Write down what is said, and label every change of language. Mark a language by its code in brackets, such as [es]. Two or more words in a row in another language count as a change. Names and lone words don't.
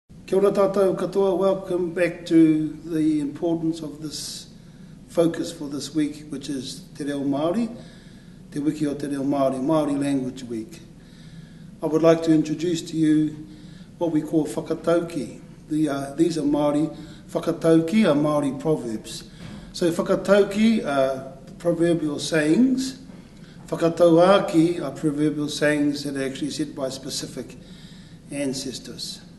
[mi] Kia ora tātou katoa, [en] welcome back to the importance of this focus for this week, which is [mi] Te Reo Māori, Te Wiki o Te Reo Māori, [en] Māori Language Week. I would like to introduce to you what we call Whakatauki. These are Māori, Whakatauki are Māori proverbs. So Whakatauki are proverbial sayings. Whakatauaki are proverbial sayings that are actually said by specific ancestors.